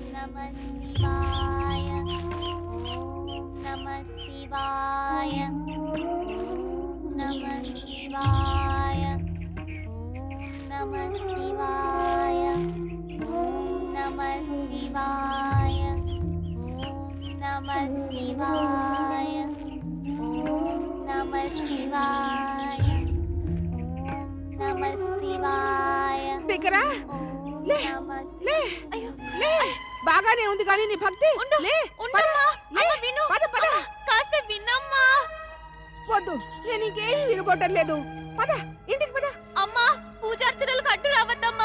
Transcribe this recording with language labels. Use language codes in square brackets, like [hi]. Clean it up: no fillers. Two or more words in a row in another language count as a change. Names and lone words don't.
[sa] नमः शिवाय ओम नमः शिवाय ओम नमः शिवाय ओम नमः शिवाय ओम नमः शिवाय ओम नमः शिवाय ओम नमः शिवाय ओम नमः शिवाय [te] దగ్గరా లే లే లే బాగానే ఉంది కానీ నీ భక్తి లే ఉండమ్మా అమ్మ విను పద పద కాస్త వినమ్మా వద్దు నేను ఇంకేమీ వినబోటలేదు పద ఇంటికి పద అమ్మా పూజార్చనలకు అడ్డు రావద్దమ్మా